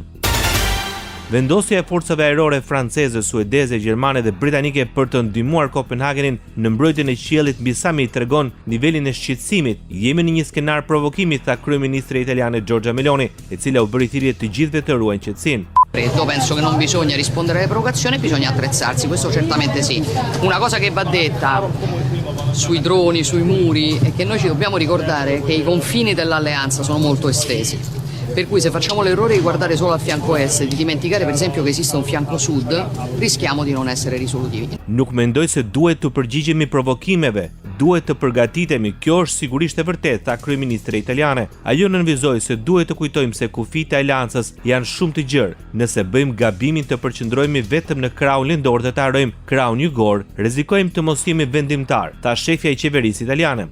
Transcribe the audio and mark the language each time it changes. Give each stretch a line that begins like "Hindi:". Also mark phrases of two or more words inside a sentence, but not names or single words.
Albanian: Vendosja e forcave ajrore franceze, suedeze, gjermane dhe britanike për të ndihmuar Kopenhagenin në mbrojtjen e qiellit mbi sa më I tregon nivelin e shqetësimit. Jemi në një skenar provokimi, tha kryeministri italiane Giorgia Meloni, e cila u bëri thirrje të gjithëve të ruajnë qetësinë.
Italian: Io penso che non bisogna rispondere alle provocazioni, bisogna attrezzarsi, questo certamente sì. Una cosa che va detta sui droni, sui muri, è che noi ci dobbiamo ricordare che I confini dell'alleanza sono molto estesi. Per cui se facciamo l'errore di guardare solo al fianco est e di dimenticare per esempio che esiste un fianco sud, rischiamo di non essere risolutivi.
Albanian: Nuk mendoj se duhet të përgjigjemi provokimeve, duhet të përgatitemi, kjo është sigurisht e vërtetë, tha kryeministri italiane. Ajo nënvizoi se duhet të kujtojmë se kufijtë e aleancës janë shumë të gjerë. Nëse bëjmë gabimin të përqendrohemi vetëm në kraun lindor dhe të harrojmë kraun jugor, rrezikojmë të mos jemi vendimtar, tha shefja I qeverisë italiane.